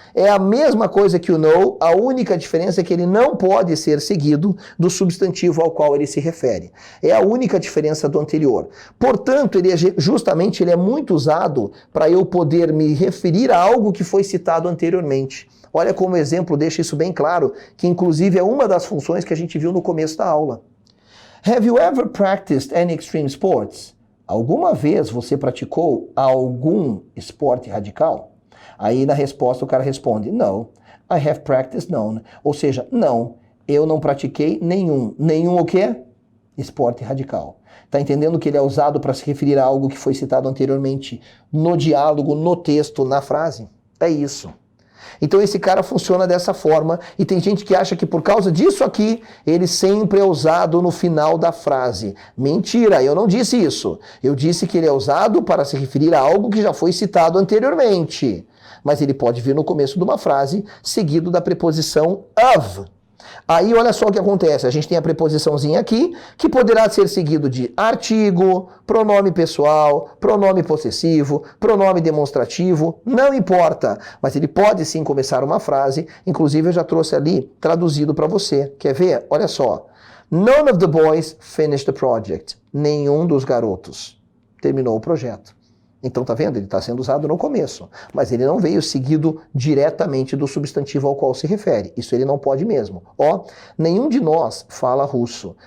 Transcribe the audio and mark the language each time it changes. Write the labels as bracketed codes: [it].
[pt] É a mesma coisa que o no, a única diferença é que ele não pode ser seguido do substantivo ao qual ele se refere. É a única diferença do anterior. Portanto, ele é muito usado para eu poder me referir a algo que foi citado anteriormente. Olha como o exemplo deixa isso bem claro, que inclusive é uma das funções que a gente viu no começo da aula. [en] Have you ever practiced any extreme sports? [pt] Alguma vez você praticou algum esporte radical? Aí na resposta o cara responde, [en] no, I have practiced none. [pt] Ou seja, não, eu não pratiquei nenhum. Nenhum o quê? Esporte radical. Tá entendendo que ele é usado para se referir a algo que foi citado anteriormente no diálogo, no texto, na frase? É isso. Então esse cara funciona dessa forma e tem gente que acha que por causa disso aqui, ele sempre é usado no final da frase. Mentira, eu não disse isso. Eu disse que ele é usado para se referir a algo que já foi citado anteriormente. Mas ele pode vir no começo de uma frase, seguido da preposição of. Aí olha só o que acontece, a gente tem a preposiçãozinha aqui, que poderá ser seguido de artigo, pronome pessoal, pronome possessivo, pronome demonstrativo, não importa, mas ele pode sim começar uma frase, inclusive eu já trouxe ali traduzido para você. Quer ver? Olha só. [en] None of the boys finished the project. [pt] Nenhum dos garotos terminou o projeto. Então, tá vendo? Ele está sendo usado no começo, mas ele não veio seguido diretamente do substantivo ao qual se refere. Isso ele não pode mesmo. Ó, nenhum de nós fala russo.